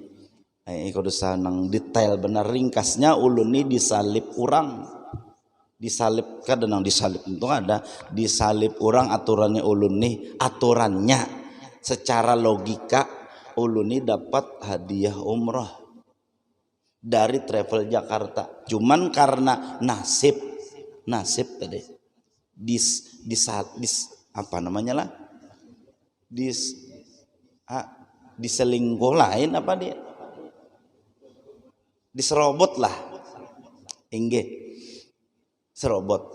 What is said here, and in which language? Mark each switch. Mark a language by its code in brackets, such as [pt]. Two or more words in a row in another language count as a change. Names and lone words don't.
[bjn] Kalau sanang detail benar ringkasnya, ulun ini disalib orang, disalib kadang disalib itu ada disalib orang. Aturannya ulun nih, aturannya secara logika ulun ini dapat hadiah umrah dari Travel Jakarta. Cuman karena nasib tadi apa namanya lah, diselingkuh lain apa dia, diserobot lah, inggih serobot.